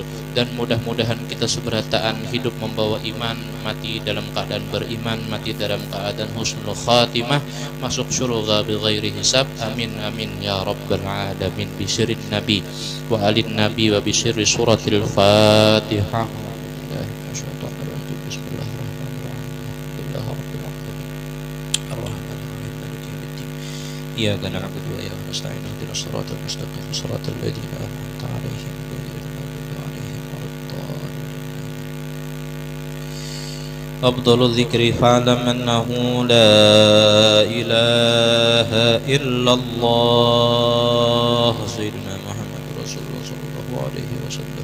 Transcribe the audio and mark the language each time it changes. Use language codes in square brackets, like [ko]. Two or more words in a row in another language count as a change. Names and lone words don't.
[id] Dan mudah-mudahan kita seberataan hidup membawa iman, mati dalam keadaan beriman, mati dalam keadaan [ar] حسن الخاتمة, [id] masuk surga [ar] بغير حساب. آمين آمين يا رب العالمين. بسر النبي وآل النبي وبسر سورة الفاتحة. إياك نعبد وإياك نستعين اهدنا الصراط المستقيم صراط الذين أنعمت عليهم غير المغضوب عليهم ولا الضالين. أفضل الذكر فاعلم أنه لا إله إلا الله سيدنا محمد رسول الله صلى الله عليه وسلم.